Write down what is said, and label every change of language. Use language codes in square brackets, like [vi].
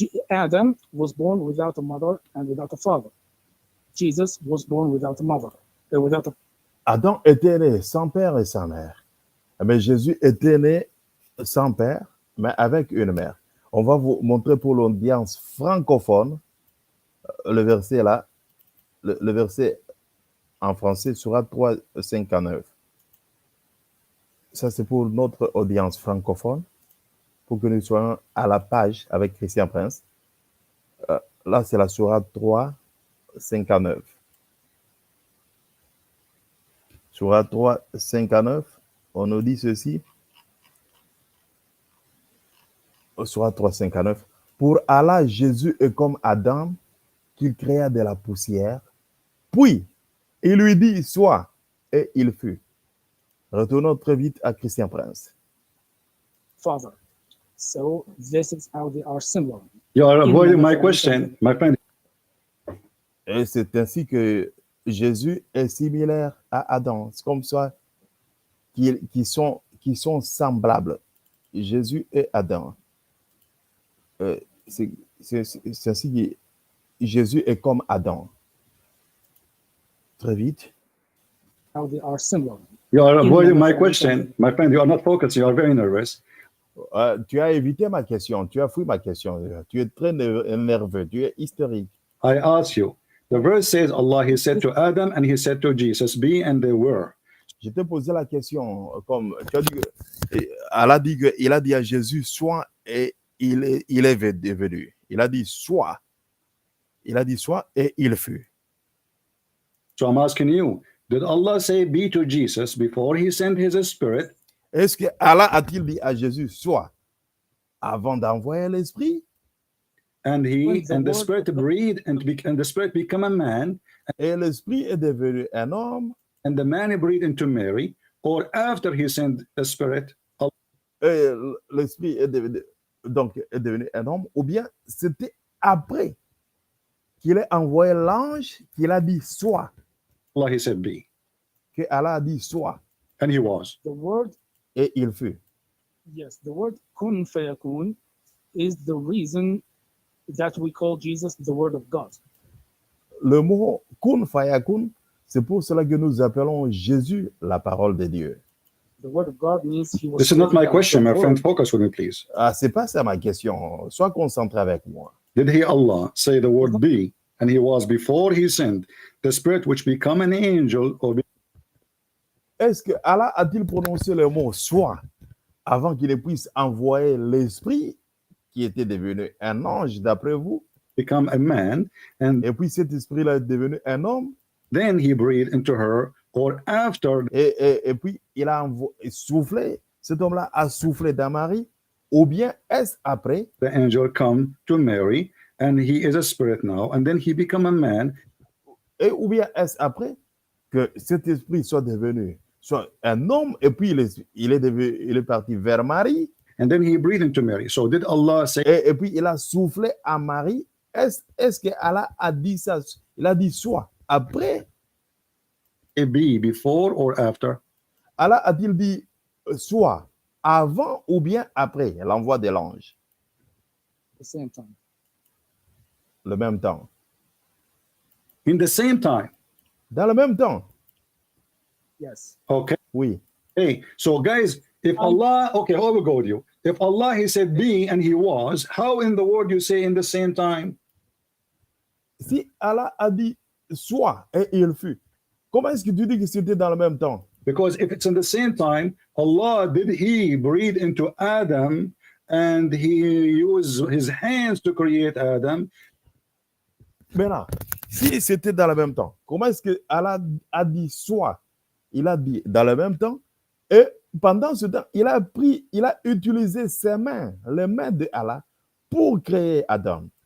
[en] Adam was born without a mother and without a father. Jesus was born without a mother, [fr] Adam était né sans père et sans mère. Mais Jésus était né sans père, mais avec une mère. On va vous montrer pour l'audience francophone le verset là, le verset en français sera 3:59. Ça, c'est pour notre audience francophone, pour que nous soyons à la page avec Christian Prince. Là, c'est la sourate 3:59. Sourate 3:59, on nous dit ceci. Sourate 3:59. Pour Allah, Jésus est comme Adam, qu'il créa de la poussière. Puis, il lui dit, sois, et il fut. Retournons très vite à Christian Prince. [en] Father. So this is how they are similar. You are avoiding my question, my friend. [fr] Et c'est ainsi que Jésus est similaire à Adam. C'est comme ça qu'ils sont semblables. Jésus et Adam. C'est ainsi que Jésus est comme Adam. Très vite. [en] How they are similar. You are avoiding my question, my friend. You are not focused. You are very nervous. [fr] Tu as évité ma question. Tu as fui ma question. Tu es très nerveux. Tu es hystérique. [en] I ask you. The verse says Allah, he said to Adam and he said to Jesus, be, and they were. [fr] Je t'ai posé la question, comme tu as dit, Allah dit que, il a dit à Jésus, sois, et il est devenu. Il a dit, sois. Il a dit, sois, et il fut. [en] So I'm asking you, did Allah say be to Jesus before he sent his spirit? [fr] Est-ce que Allah a-t-il dit à Jésus, sois, avant d'envoyer l'esprit? [en] And When the the word spirit of God- breathed and the spirit become a man, [fr] Et l'esprit est devenu un homme, [en] and the man breathed into Mary, or after he sent the spirit, [fr] et l'esprit est devenu un homme, ou bien c'était après qu'il ait envoyé l'ange qu'il a dit sois, [en] Allah he said be, [fr] que Allah a dit sois, [en] and he was. the word, [fr] et il fut. [en] yes, the word kun fayakun is the reason that we call Jesus the word of God. [fr] Le mot kun fayakun, c'est pour cela que nous appelons Jésus la parole de Dieu. [en] The word of God means he was This is not my created as question, the my friend. word. Focus with me, please. [fr] Ah, c'est pas ça ma question. Sois concentré avec moi. [en] Did he, Allah, say the word be, and he was before he sent the spirit which become an angel, or [fr] Est-ce que Allah a-t-il prononcé le mot sois avant qu'il puisse envoyer l'esprit qui était devenu un ange d'après vous? [en] become a man, and [fr] Et puis cet esprit-là est devenu un homme, [en] then he breathed into her, or after [fr] et puis il a soufflé, cet homme-là a soufflé dans Marie, ou bien est-ce après, [en] the angel come to Mary, and he is a spirit now, and then he become a man, [fr] ou bien est-ce après que cet esprit soit devenu soit un homme, et puis il est parti vers Marie, [en] and then he breathed into Mary. So did Allah say [fr] et puis il a soufflé à Marie? Est-ce que Allah a dit ça? Il a dit soit après? [en] be before or after? [fr] Allah a-t-il dit soit avant ou bien après l'envoi de l'ange? [en] At the same time. [fr] Le même temps. [en] In the same time. [fr] Dans le même temps. [en] Yes. Okay. [fr] Oui. [en] Hey, so guys, if Allah, okay, I will go with you. If Allah, he said be and he was, how in the world you say in the same time? [fr] Si Allah a dit soit et il fut, comment est-ce que tu dis que c'était dans le même temps? [en] Because if it's in the same time, Allah, did he breathe into Adam and he used his hands to create Adam? [fr] Maintenant, si c'était dans le même temps, comment est-ce que Allah a dit soit? Il a dit dans le même temps, et pendant ce temps, il a utilisé ses mains, les mains de Allah, pour créer Adam.